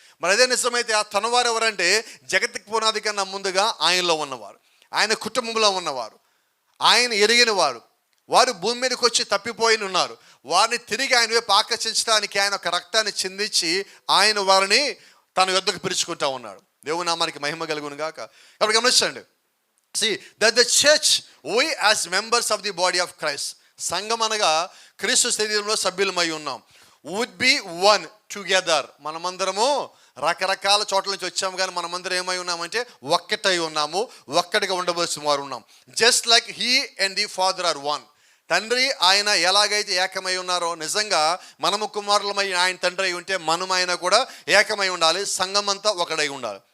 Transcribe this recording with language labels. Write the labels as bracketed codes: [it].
[te] మరి అదే నిజమైతే ఆ తన వారు ఎవరంటే జగత్తుకి పునాది కన్నా ముందుగా ఆయనలో ఉన్నవారు, ఆయన కుటుంబంలో ఉన్నవారు, ఆయన ఎరిగిన వారు, వారు భూమి మీదకి వచ్చి తప్పిపోయి ఉన్నారు. వారిని తిరిగి ఆయన వైపు ఆకర్షించడానికి ఆయన ఒక రక్తాన్ని చిందించి ఆయన వారిని తన యొద్దకు పిలుచుకుంటా ఉన్నాడు. దేవుని నామానికి మహిమ కలుగును గాక. కాబట్టి గమనించండి, [en] see that the church, we as members of the body of Christ, [te] సంఘం అనగా క్రీస్తు శరీరంలో సభ్యులమై ఉన్నాం. [en] Would be one together. [te] మనమందరము రకరకాల చోట్ల నుంచి వచ్చాము కానీ మనమందరం ఏమై ఉన్నామంటే ఒక్కటై ఉన్నాము, ఒక్కటిగా ఉండవలసిన వారు ఉన్నాం. [en] Just like he and the Father are one. [te] తండ్రి ఆయన ఎలాగైతే ఏకమై ఉన్నారో నిజంగా మనము కుమారులమై ఆయన తండ్రి అయి ఉంటే మనం ఆయన కూడా ఏకమై ఉండాలి, సంఘం అంతా ఒకటై ఉండాలి.